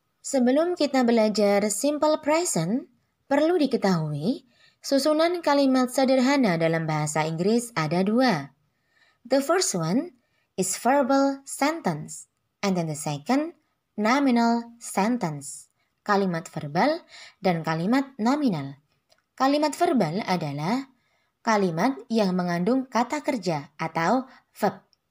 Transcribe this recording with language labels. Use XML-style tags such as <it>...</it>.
<id>Sebelum kita belajar simple present, perlu diketahui susunan kalimat sederhana dalam bahasa Inggris ada dua.</id> <en>The first one is verbal sentence, and then the second nominal sentence.</en> <id>Kalimat verbal dan kalimat nominal. Kalimat verbal adalah kalimat yang mengandung kata kerja atau verb.</id>